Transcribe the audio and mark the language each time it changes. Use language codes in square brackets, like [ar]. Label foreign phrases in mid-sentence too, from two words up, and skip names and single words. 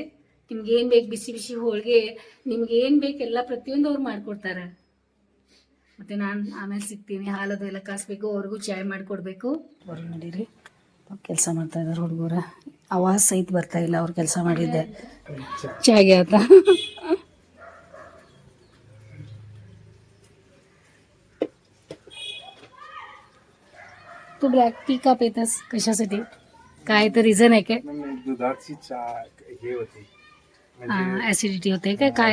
[kn] ನಿಮ್ಗೆ ಏನು ಬೇಕು, ಬಿಸಿ ಬಿಸಿ ಹೋಳಿಗೆ, ನಿಮ್ಗೆ ಏನು ಬೇಕು ಎಲ್ಲ ಪ್ರತಿಯೊಂದು ಅವ್ರು ಮಾಡಿಕೊಡ್ತಾರೆ. ಮತ್ತು ನಾನು ಆಮೇಲೆ ಸಿಗ್ತೀನಿ, ಹಾಲದು ಎಲ್ಲ ಕಾಸ್ಬೇಕು, ಅವ್ರಿಗೂ ಚಾಯ್ ಮಾಡಿಕೊಡ್ಬೇಕು. ಅವ್ರು ನಡೀರಿ, ಕೆಲಸ ಮಾಡ್ತಾ ಇದ್ದಾರೆ ಹುಡುಗರ, ಆವಾಜ್ ಸಹಿತ ಬರ್ತಾ ಇಲ್ಲ ಅವ್ರು ಕೆಲಸ ಮಾಡಿದ್ದೆ ಚಾಯ್ಗೆ ಆತ. [mr] तू [en] black tea [mr] का पितस, कशासाठी, काय तर रिझन आहे काय? दुधाची चहा हे होते, ऍसिडिटी होते काय, काय